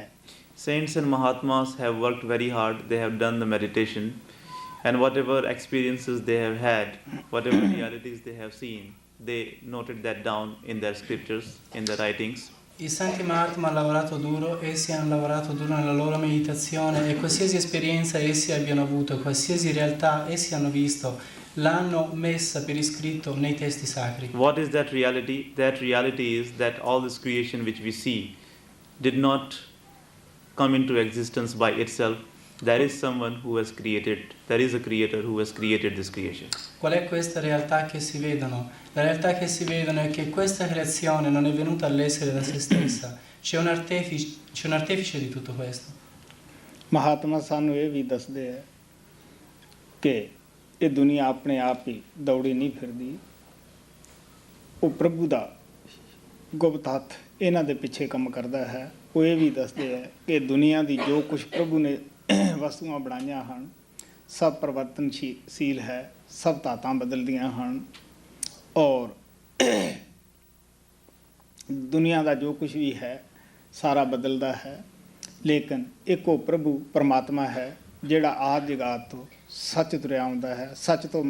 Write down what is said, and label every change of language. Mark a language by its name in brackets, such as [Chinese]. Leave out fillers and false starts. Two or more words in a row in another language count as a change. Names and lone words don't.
[English] Saints and Mahatmas have worked very hard, they have done the meditation, and whatever experiences they have had, whatever realities they have seen, they noted that down in their scriptures, in their writings. [Italian] I santi Mahatma hanno lavorato duro, essi hanno lavorato duro nella loro meditazione e qualsiasi esperienza essi abbiano avuto, qualsiasi realtà essi hanno visto, l'hanno messa per iscritto nei testi sacri. [English] What is that reality? That reality is that all this creation which we see did not come into existence by itself. There is someone who has created, there is a creator who has created this creation. [Italian] Qual è questa realtà che si vedono? La realtà che si vedono è che questa creazione non è venuta all'essere da se stessa, c'è un artefice di tutto questo. [Punjabi] ਮਹਾਤਮਾ ਸਾਨੂੰ ਇਹ ਵੀ ਦੱਸਦੇ ਹੈ ਕਿ ਇਹ ਦੁਨੀਆ ਆਪਣੇ ਆਪ ਹੀ ਦੌੜੀ ਨਹੀਂ ਫਿਰਦੀ, ਉਹ ਪ੍ਰਭੂ ਦਾ ਗੁਪਤ ਹੱਥ ਇਹਨਾਂ ਦੇ ਪਿੱਛੇ ਕੰਮ ਕਰਦਾ ਹੈ। ਉਹ ਇਹ ਵੀ ਦੱਸਦੇ ਹੈ ਕਿ ਦੁਨੀਆ ਦੀ ਜੋ ਕੁਛ ਪ੍ਰਭੂ ਨੇ ਵਸਤੂਆਂ ਬਣਾਈਆਂ ਹਨ ਸਭ ਪਰਿਵਰਤਨਸ਼ੀਲ ਹੈ, ਸਭ ਧਾਤਾਂ ਬਦਲਦੀਆਂ ਹਨ, ਔਰ ਦੁਨੀਆ ਦਾ ਜੋ ਕੁਛ ਵੀ ਹੈ ਸਾਰਾ ਬਦਲਦਾ ਹੈ, ਲੇਕਿਨ ਇੱਕੋ ਪ੍ਰਭੂ ਪਰਮਾਤਮਾ ਹੈ ਜਿਹੜਾ ਆਦਿ ਜਗਾਤ ਤੋਂ ਸੱਚ ਤੁਰਿਆ ਆਉਂਦਾ ਹੈ।